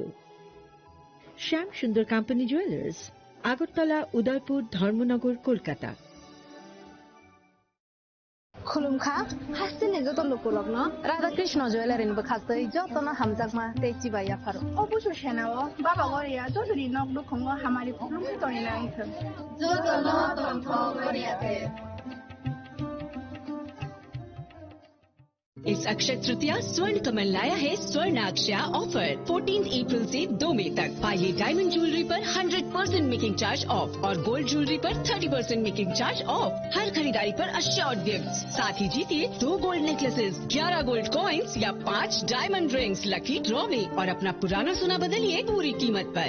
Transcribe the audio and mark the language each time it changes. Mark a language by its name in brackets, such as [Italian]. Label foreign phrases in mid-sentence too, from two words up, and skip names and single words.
[Bangla] শ্যাম সুন্দর কোম্পানি জুয়েলার্স, আগরতলা, উদয়পুর, ধর্মনগর, কলকাতা। [Kok Borok] खुलुमखा हासिने जत लोकलग्न राधाकृष्ण ज्वेलारिनिबो खासै जतन हामजाकमा तेची बाया फारो অবশ্য সেনাও বাবা গরিয়া যদি নক দুখঙ্গ হামারি খুলুম তনি না আইছ जतन तन्थ गरियाते। [Hindi] इस अक्षय तृतीया स्वर्ण कमल लाया है स्वर्ण अक्षया ऑफर 14 अप्रैल से 2 मई तक। पाइए [English] diamond jewellery [Hindi] पर 100% [English] making charge off [Hindi] और [English] gold jewellery [Hindi] पर 30% [English] making charge off. [Hindi] हर खरीदारी पर [English] assured gift, [Hindi] साथ ही जीतिए 2 [English] gold necklaces, [Hindi] 11 [English] gold coins [Hindi] या 5 [English] diamond rings lucky draw [Hindi] में और अपना पुराना सोना बदलिए पूरी कीमत पर।